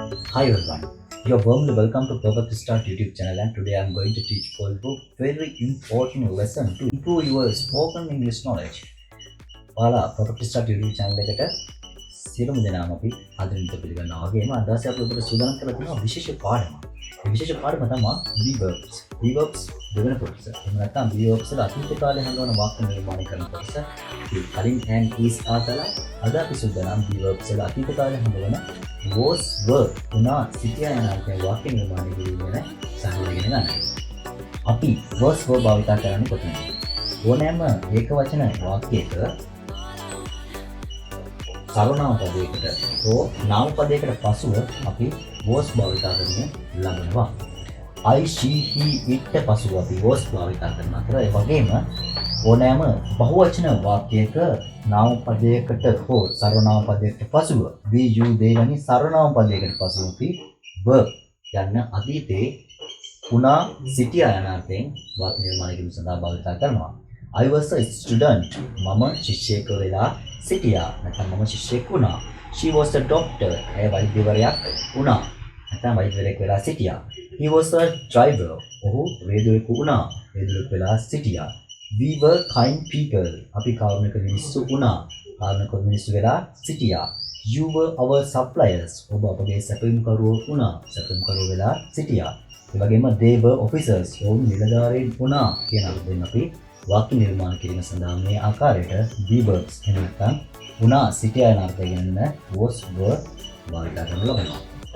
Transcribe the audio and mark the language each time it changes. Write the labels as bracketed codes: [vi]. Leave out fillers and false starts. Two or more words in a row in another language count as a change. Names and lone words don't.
[en] Hi everyone, you're warmly welcome to Perfect Start YouTube channel, and today I'm going to teach for you very important lesson to improve your spoken English knowledge. [si] ඔයාලා Perfect Start YouTube channel එකට සියලුම දෙනාම අපි ආදරෙන් පිළිගන්නවා. වගේම අද අපි ඔබට සූදානම් කරලා තියෙනවා විශේෂ පාඩමක්. මේ විශේෂ පාඩම තමයි verbs. verbs දෙවෙනි කොටස. එහෙම නැත්නම් verbs වල අතීත කාලේ හඳුනන වාක්‍ය නිර්මාණය කරන කොටස. මේ කලින් [en] and is [si] ආතලා අද අපි සූදානම් verbs වල අතීත කාලේ හඳුනන [en] was were [si] උනා සිටියා යන අර්ථයෙන් වාක්‍ය නිර්මාණය කිරීම ගැන සාකච්ඡා කරන්න. අපි [en] was were [si] භාවිත කරන්නේ කොතනද? ඕනෑම ඒකවචන වාක්‍යයක සර්වනාම පදයකට හෝ නාම පදයකට පසුව අපි was භාවිත කරගෙන ලබනවා. [en] I, she, he, it [si] පසුව අපි was භාවිත කරන අතර ඒ වගේම ඕනෑම බහුවචන වාක්‍යයක නාම පදයකට හෝ සර්වනාම පදයකට පසුව [en] we, you, they [si] වැනි සර්වනාම පදයකට පසුව අපි were යන අතීතයේ උනා සිටියා යන අර්ථයෙන් වාක්‍ය නිර්මාණය කිරීම සඳහා භාවිත කරනවා. [en] I was a student. [si] මම ශිෂ්‍යයෙක් වෙලා සිටියා. නැත්නම් මම ශිෂ්‍යයෙක් වුණා. [en] She was a doctor. [si] ඇය වෛද්‍යවරයෙක් වුණා. නැත්නම් වෛද්‍යවරයෙක් වෙලා සිටියා. [en] He was a driver. [si] ඔහු වේදුවෙකු වුණා. වේදුවෙක් වෙලා සිටියා. [en] We were kind people. [si] අපි කාරුණික මිනිස්සු වුණා. කාරුණික මිනිස්සු වෙලා සිටියා. [en] You were our suppliers. [si] ඔබ අපගේ සැපයුම්කරුවෝ වුණා. සැපයුම්කරුවෝ වෙලා සිටියා. ඒ වගේම [en] they were officers. [si] ඔවුන් නිලධාරීන් වුණා කියන අර්ථයෙන් අපි වාක්‍ය නිර්මාණ කිරීම සඳහා මේ ආකාරයට verbs එහෙම නැත්නම් උනා සිටියා යන අර්ථය ගැන [en] was were [si] භාවිත කරන ලබනවා.